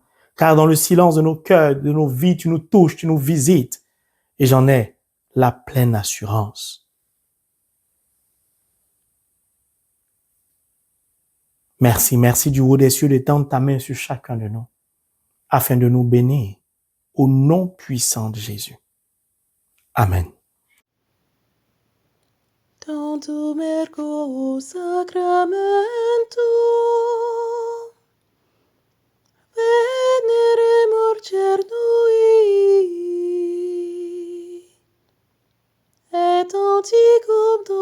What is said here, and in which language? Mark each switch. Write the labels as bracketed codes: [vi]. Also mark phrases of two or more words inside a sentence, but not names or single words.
[fr] Car dans le silence de nos cœurs, de nos vies, tu nous touches, tu nous visites. Et j'en ai la pleine assurance. Merci du haut des cieux d'étendre ta main sur chacun de nous, afin de nous bénir au nom puissant de Jésus. Amen. [la] Tantum ergo sacramentum veneremur cernui et antiquum